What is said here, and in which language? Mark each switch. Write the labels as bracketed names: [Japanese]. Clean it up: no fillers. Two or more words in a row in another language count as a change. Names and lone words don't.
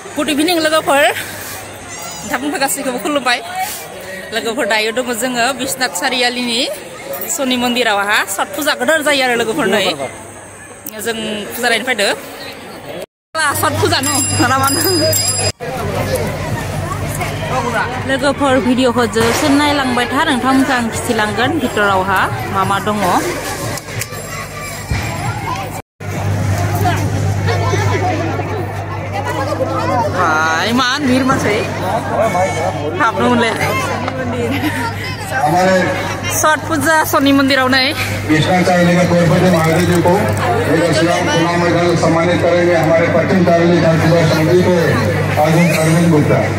[English] good evening [Bodo] लोगोफोर नोंथांमोनखौ गासैखौबो खुलुमबाय लोगोफोर दायो दङ जोङो बिश्वनाथ सारियालिनि शनि मन्दिरावहा छठ फुजा गोदोर जायो आरो लोगोफोर नै जों फुजा नायनो फैदो छठ फुजा न रामान लोगोफोर भिडिअखौ जोंसो नायलांबाय था नोंथांमोनखौ आं खिथिलांगोन भितरावहा मा दङ मान [Hindi] भीड़ मचे छठ पूजा शनि मंदिर सम्मानित करेंगे हमारे पश्चिम तारली विधानसभा समिति के अरविंद गुप्ता।